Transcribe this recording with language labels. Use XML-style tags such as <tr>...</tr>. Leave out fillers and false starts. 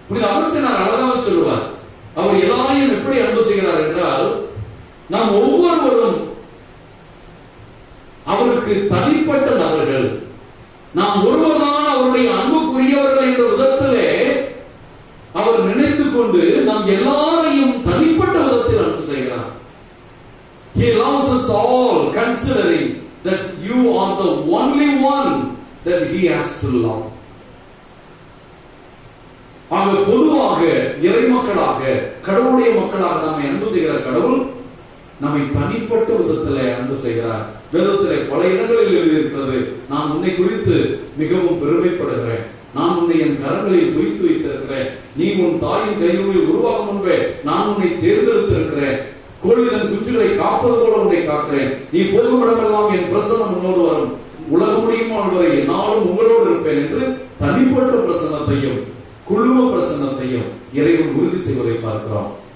<ta>அகஸ்தியனார் அழகாக சொல்லுவார். அவர் எல்லாரையும் எப்படி அன்பு செய்கிறார் என்றால், நாம் ஒவ்வொருவரும் அவருக்கு தனிப்பட்ட நபர்கள், நாம் ஒருவர்தான் அவருடைய அன்புக்குரியவர்கள் என்ற விதத்திலே அவர் நினைத்துக் கொண்டு நாம் எல்லாரையும் தனிப்பட்ட விதத்தில் அன்பு செய்கிறார்.</ta> <en>He loves us all, considering that you are the only one that he has to love.</en> <ta>ஆக பொதுவாக இறைமக்களாக, கடவுளுடைய மக்களாக நம்மை அன்பு செய்கிற கடவுள் நம்மை தனிப்பட்ட விதத்திலே அன்பு செய்கிறார். வேதத்திலே பல இடங்களில் எழுதியிருக்கிறது, நான் உன்னை குறித்து மிகவும் பெருமைப்படுகிறேன், நான் உன்னை என் கரங்களில் குவித்து வைத்திருக்கிறேன், நீ உன் தாயின் கைகளில் உருவாகும் முன்பே நான் உன்னை தேர்ந்தெடுத்திருக்கிறேன், கோழிதன் குஞ்சுகளை காப்பது போல உன்னை காக்கிறேன், நீ போகும் இடமெல்லாம் என் பிரசன்னம் உன்னோடு வரும், உலகம் முடியுமா வரை நாளும் உங்களோடு இருப்பேன் என்று தனிப்பட்ட பிரசன்னத்தையும் குழும பிரசன்னத்தையும் இறைவன் உறுதி செய்வதை பார்க்கிறோம்.</ta>